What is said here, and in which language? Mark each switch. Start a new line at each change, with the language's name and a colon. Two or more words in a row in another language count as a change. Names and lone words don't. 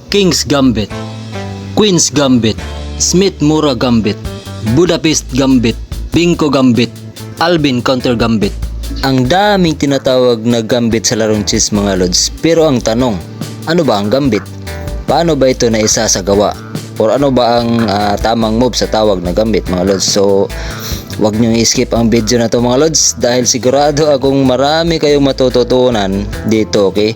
English: King's Gambit, Queen's Gambit, Smith-Mura Gambit, Budapest Gambit, Binko Gambit, Albin Counter Gambit.
Filipino: Ang daming tinatawag na gambit sa larong chess mga lods. Pero ang tanong, ano ba ang gambit? Paano ba ito na isasagawa? Or ano ba ang tamang move sa tawag na gambit mga lods? So, wag nyo i-skip ang video na to mga lods dahil sigurado akong marami kayong matututunan dito, okay?